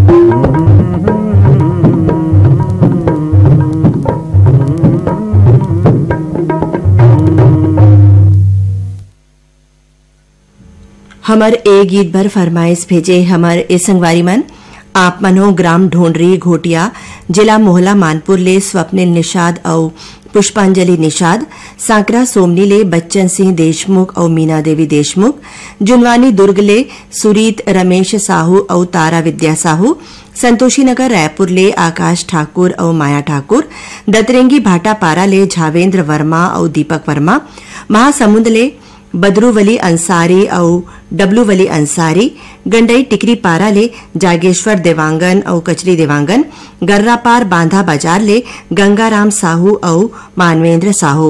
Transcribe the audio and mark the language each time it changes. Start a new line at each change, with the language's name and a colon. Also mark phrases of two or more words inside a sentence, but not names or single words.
Chhattisgarhi: हमर ए गीत भर फरमाइश भेजे हमर ए संगवारी मन आप मनो ग्राम ढोंडरी घोटिया जिला मोहला मानपुर ले स्वप्निल निषाद और पुष्पांजलि निषाद सांकरा सोमनी ले बच्चन सिंह देशमुख और मीना देवी देशमुख जुनवानी दुर्ग ले सुरीत रमेश साहू और तारा विद्या साहू संतोषी नगर रायपुर ले आकाश ठाकुर और माया ठाकुर दतरेंगी भाटापारा ले झावेंद्र वर्मा और दीपक वर्मा महासमुंद ले बदरूवली अंसारी और डब्लूवली अंसारी गंडई टिकरी पारा ले जागेश्वर देवांगन और कचरी देवांगन गर्रापार बांधा बाजार ले गंगाराम साहू और मानवेंद्र साहू।